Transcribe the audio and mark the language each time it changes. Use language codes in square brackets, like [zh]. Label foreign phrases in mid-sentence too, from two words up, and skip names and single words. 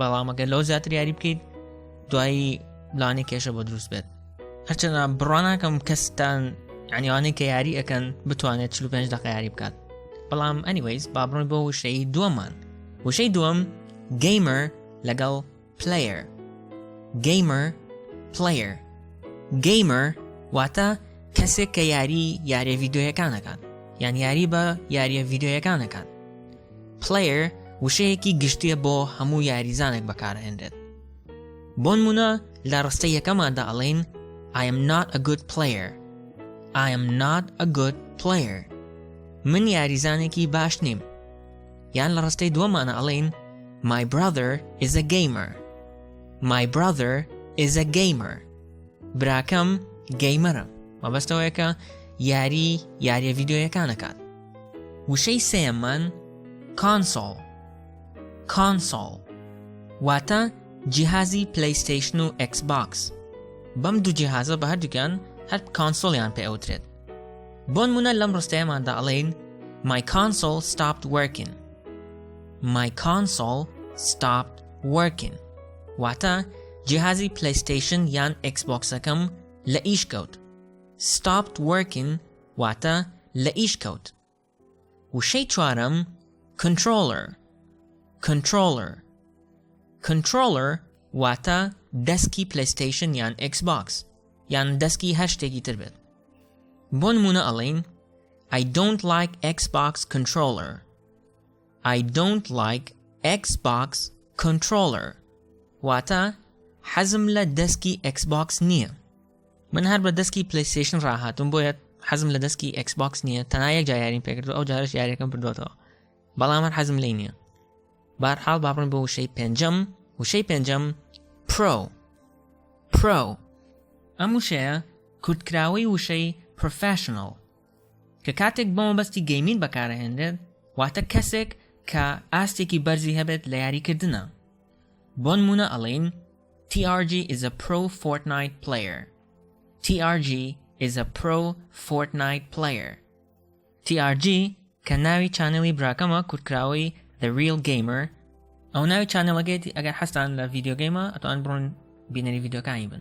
[ckb] بەڵام ئەگەر لەو زیاتر یاری بکەیت، دوایی لانەی کێشە بۆ دروست بێت. هەرچەندە بڕوا ناکەم کەستان یعنیوانەی کە یاری ئەکەن بتوانێت 45 دقیقە یاری بکات. بەڵام anyways با بڕۆین بۆ وشەی دووەمان. وشەی دووەم gamer لەگەڵ player. [en] gamer player. [ckb] gamer واتە کەسێک کە یاریە ڤیدیۆیەکان دەکات یان یاری بە یاریە ڤیدیۆیەکان دەکات. player وشەیەکی گشتیە بۆ هەموو یاریزانێک بەکارهێنرێت. بۆ نمونە لە ڕستەی یەکەماندا ئەڵێن [en] I am not a good player. I am not a good player. [ckb] من یاریزانێکی باش نیم. یان لە ڕستەی دووەمانە ئەڵێن [en] My brother is a gamer. My brother is a gamer. [ckb] براکەم گەیمەرە. مەبەستەوەیە کە یاریە ڤیدیۆیەکان دەکات. وشەی سێیەممان console. console واتە جیهازی پلەیستەیشن و ئەکسبۆکس. بەم دوو جیهازە بە هەردووکیان هەر کانسۆڵیان پێ ئەوترێت. بۆ نمونە لەم ڕستەیەماندا ئەڵێن [en] My console stopped working. My console stopped working. [ckb] واتە جیهازی پلەیستەیشن یان ئەکسبۆکسەکەم لە ئیش کەوت. [en] stopped working [ckb] واتە لە ئیش کەوت. وشەی چوارەم controller. controller. controller واتە دەسکی پلەیستەیشن یان ئەکسبۆکس یان دەسکی هەر شتێکی تر بێت. بۆ نمونە ئەڵێن [en] I don't like Xbox controller. I don't like Xbox controller. [ckb] واتە حەزم لە دەسکی ئەکسبۆکس نییە. من هەر بە دەسکی پلەیستەیشن ڕاهاتم بۆیە حەزم لە دەسکی ئەکسبۆکس نییە. تەنها یەک جا یاریم پێکردو، ئەو جارش یاریەکەم بردوتەوە. بەڵام هەر حەزم لێی نییە. بەهەرحاڵ با بڕۆین بۆ وشەی پێنجەم. وشەی پێنجەم Pro. Pro. ئەم وشەیە کورتکراوەی وشەی Professional کە کاتێک بۆ مەبەستی گەیمین بەکارهێنرێت واتە کەسێک کە ئاستێکی بەرزی هەبێت لە یاریکردنە. بۆ نمونە ئەڵێن [en] TRG is a pro Fortnite player. TRG is a pro Fortnite player. [ckb] TRG کە ناوی چانێڵی براکەمە کورتکراوەی The Real Gamer. ئەو ناوی چانێڵەکەیەتی ئەگەر حەستان لە ڤیدیۆ گەیمە ئەتوان بڕۆن بینەری ڤیدیۆکانی بن.